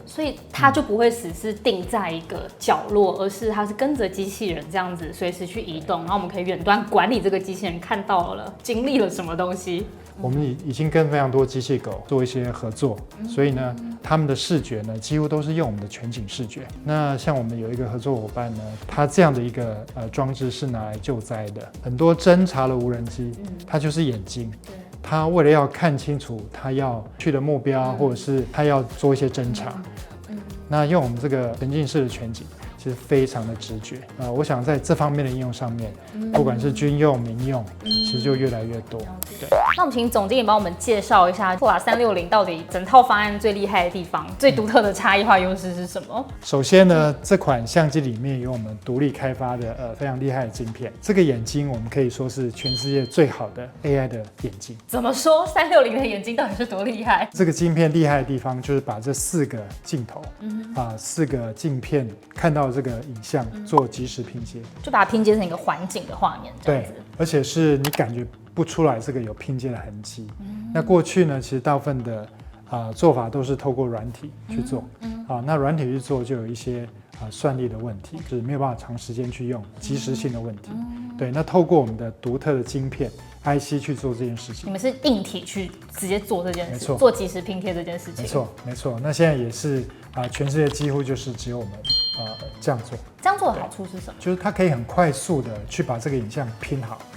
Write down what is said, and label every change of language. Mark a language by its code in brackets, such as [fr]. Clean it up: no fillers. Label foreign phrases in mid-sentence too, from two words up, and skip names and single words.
[zh] 所以它就不會只是定在一個角落，而是它是跟着機器人這樣子隨時去移動，然後我們可以遠端管理這個機器人看到了、經歷了什麼東西。我們已經跟非常多機器狗做一些合作，所以呢，他們的視覺呢幾乎都是用我們的全景視覺。那像我們有一個合作夥伴呢，他這樣的一個裝置是拿來救災的。很多偵察的無人機，它就是眼睛，他為了要看清楚他要去的目標，或者是他要做一些偵察，那用我們這個沉浸式的全景，其實非常的直覺。我想在這方面的應用上面，不管是軍用、民用，其實就越來越多。對。那我們請總經理幫我們介紹一下拓拉360到底整套方案最厲害的地方、最獨特的差異化優勢是什麼？首先呢，這款相機裡面有我們獨立開發的非常厲害的晶片。這個眼睛我們可以說是全世界最好的 AI 的眼睛。怎麼說？360的眼睛到底是多厲害？這個晶片厲害的地方就是把這4 個鏡頭，4個鏡片看到這個影像做即時拼接，就把它拼接成一個環景的畫面。對，而且是你感覺不出來這個有拼接的痕跡。那過去呢，其實大部分的做法都是透過軟體去做。那軟體去做就有一些算力的問題，就是沒有辦法長時間去用，即時性的問題。對，那透過我們的獨特的晶片 IC 去做這件事情。你們是硬體去直接做這件事，做即時拼貼這件事情。沒錯。那現在也是全世界幾乎就是只有我們這樣做。這樣做的好處是什麼？就是它可以很快速的去把這個影像拼好。